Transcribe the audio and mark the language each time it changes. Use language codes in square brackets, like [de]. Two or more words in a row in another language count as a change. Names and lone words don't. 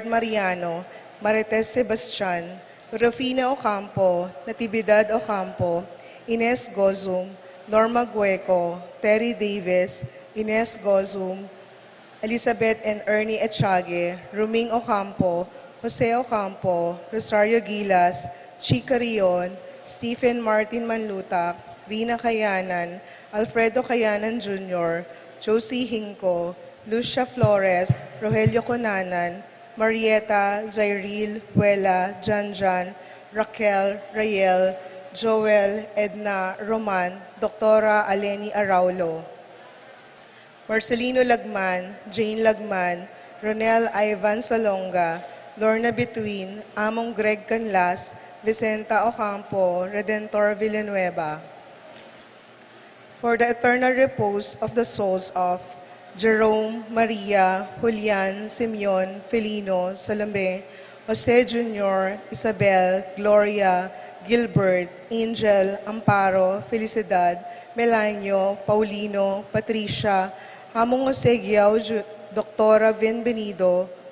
[en] Mariano, Marites Sebastian, Rufina Ocampo, Natividad Ocampo, Ines Gozum, Norma Gueco, Terry Davis, Ines Gozum, Elizabeth and Ernie Echage, Ruming Ocampo, Jose Ocampo, Rosario Gilas, Chica Rion, Stephen Martin Manlutak, Rina Kayanan, Alfredo Kayanan Jr., Josie Hinco, Lucia Flores, Rogelio Conanan, Marieta, Zairil, Huela, Janjan, Raquel, Rayel, Joel, Edna, Roman, Doktora Aleni Araulo, Marcelino Lagman, Jane Lagman, Ronel Ivan Salonga, Lorna Between, Among Greg Canlas, Vicenta Ocampo, Redentor Villanueva. For the eternal repose of the souls of Jerome, Maria, Julian, Simeon, Felino, Salome, Jose Jr., Isabel, Gloria, Gilbert, Angel, Amparo, Felicidad, Melanio, Paulino, Patricia, Hamong Jose Giao, Doktora Bienvenido,